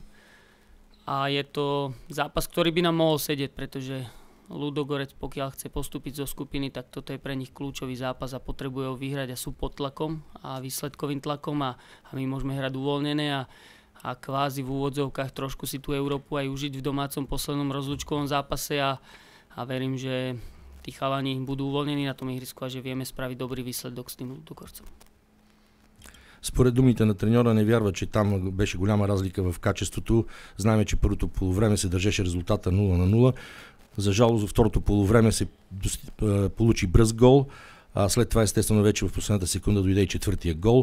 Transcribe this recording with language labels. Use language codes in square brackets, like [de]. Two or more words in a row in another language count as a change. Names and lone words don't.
[sk] A je to zápas, ktorý by nám mohol sedieť, pretože Ludogorec, pokiaľ chce postúpiť zo skupiny, tak toto je pre nich kľúčový zápas a potrebujú ho vyhrať a sú pod tlakom a výsledkovým tlakom a my môžeme hrať uvoľnené a kvázi v úvodzovkách trošku si tú Európu aj užiť v domácom poslednom rozlúčkovom zápase a verím, že tí chalani budú uvoľnení na tom ihrisku a že vieme spraviť dobrý výsledок s tým Ludogorcom. [bg] Според думите на треньора не вярва, че там беше голяма разлика в качеството. Знаем, че първото полувреме се държеше резултата 0-0. За жалост, във второто полувреме се получи бърз гол, а след това естествено вече в последната секунда дойде и четвъртия гол.